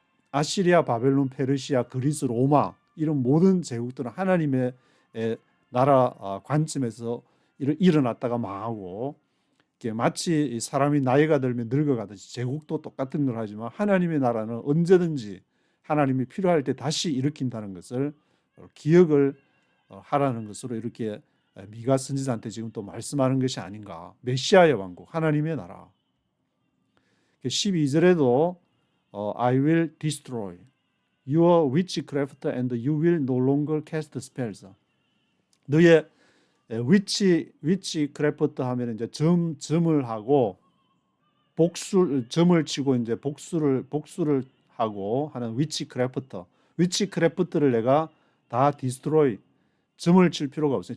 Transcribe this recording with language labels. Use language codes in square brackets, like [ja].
[ko] 아시리아, 바벨론, 페르시아, 그리스, 로마 이런 모든 제국들은 하나님의 나라 관점에서 일어났다가 망하고, 마치 사람이 나이가 들면 늙어가듯이 제국도 똑같은 걸 하지만 하나님의 나라는 언제든지 하나님이 필요할 때 다시 일으킨다는 것을 기억을 하라는 것으로 이렇게 미가 선지자한테 지금 또 말씀하는 것이 아닌가. 메시아의 왕국, 하나님의 나라. [en] 12절에도 I will destroy your witchcraft and you will no longer cast spells. [ko] 너의 위치크래프트 하면 이제 점을 하고 점을 치고 이제 복수를 하고 하는 위치크래프트를 내가 다 디스트로이, 점을 칠 필요가 없어요.